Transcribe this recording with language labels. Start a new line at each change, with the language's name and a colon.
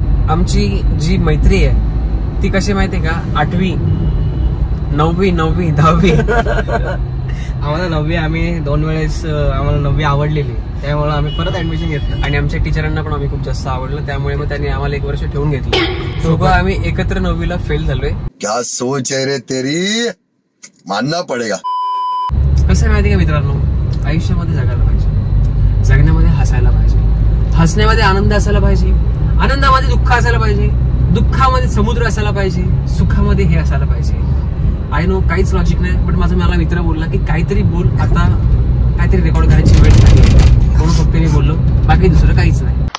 Marathi: आमची जी मैत्री आहे ती कशी माहितीये का, 8वी 9वी 10वी आम्हाला 9वी आम्ही 2 वेळेस आम्हाला 9वी आवडलेली, त्यामुळे आम्ही परत ऍडमिशन घेतलं आणि आमच्या टीचरांना पण आम्ही खूप जास्त आवडलं, त्यामुळे मग त्यांनी आम्हाला 1 वर्ष ठेवून घेतलं। दोघं आम्ही एकत्र 9वीला फेल झालोय।
Hindi: क्या सोच है रे तेरी, मानना पडेगा।
Marathi: कसं माहिती का मित्रांनो, आयुष्यामध्ये जगायला पाहिजे, जगण्यामध्ये हसायला पाहिजे, हसण्यामध्ये आनंद असायला पाहिजे, आनंदामध्ये दुःख असायला पाहिजे, दुःखामध्ये समुद्र असायला पाहिजे, सुखामध्ये हे असायला पाहिजे।
English: I know
Marathi: काहीच लॉजिक नाही, बट मला मित्र बोलला की काहीतरी बोल, आता काहीतरी रेकॉर्ड करायची वेळ झाली आहे, म्हणून फक्त मी बोललो, बाकी दुसरं काहीच नाही।